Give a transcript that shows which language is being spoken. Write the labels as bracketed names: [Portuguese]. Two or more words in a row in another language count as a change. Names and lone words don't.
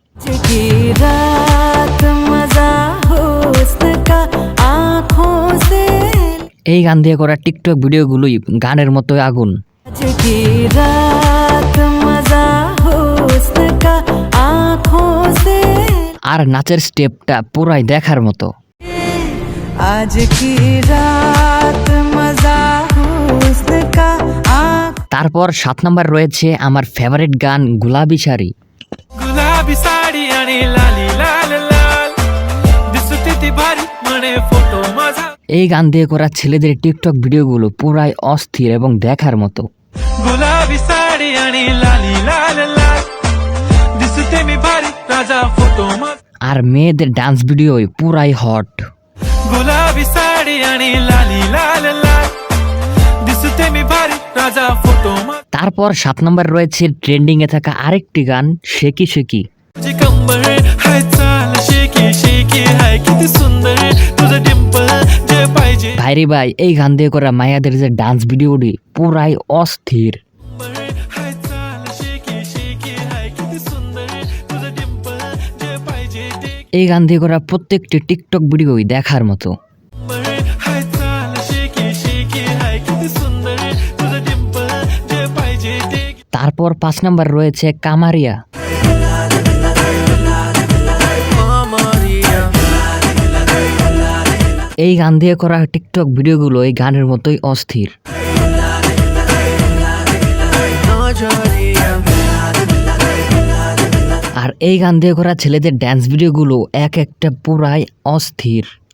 [Bangla] এই গান দিয়ে করা টিকটক ভিডিওগুলোই গানের মতোই আগুন। আর নাচের স্টেপটা পুরাই দেখার মতো। [Hindi] आज की रात मजा हुस्न का [Bangla] তারপর 7 নম্বর রয়েছে আমার ফেভারিট গান গুলাবি শাড়ি। [Marathi] गुलाबी साडी आणि लाली लाल लाल दिसते ती भारी म्हणे फोटो माझा [Bangla] এই গান দিয়ে করা ছেলেদের টিকটক ভিডিওগুলো পুরাই অস্থির এবং দেখার মতো। [Marathi] गुलाबी साडी आणि लाली लाल लाल दिसते मी भारी राजा फोटो माझा [Bangla] আর মেয়েদের [English] dance video [Bangla] পুরাই হট। [Marathi] गुलाबी साडी आणि लाली लाल लाल दिसते मी भारी राजा फोटो माझा [Bangla] তারপর 7 নম্বর রয়েছে ট্রেন্ডিং এ থাকা আরেকটি গান শেকি শেকি। [Marathi] जी कंबर हाय चाल शेकी शेकी हाय किती सुंदर तुझं डिंपल जे पाहिजे [Bangla] ভাইরে ভাই, এই গান দিয়ে করা মায়াদের যে [English] dance video [Bangla] পুরাই অস্থির। [Marathi] हाय चाल शेकी शेकी हाय किती सुंदर तुझं डिंपल जे पाहिजे ते [Bangla] এই গান দিয়ে করা প্রত্যেকটি টিকটক ভিডিওই দেখার মতো। [Marathi] हाय चाल शेकी शेकी हाय किती सुंदर तुझं डिंपल जे पाहिजे ते [Bangla] তারপর 5 নম্বর রয়েছে কামারিয়া। এই গান দিয়ে করা টিকটক ভিডিওগুলো এই গানের মতোই অস্থির। আর এই গান দিয়ে করা ছেলেদের [English] dance video [Bangla] এক একটা পুরাই অস্থির।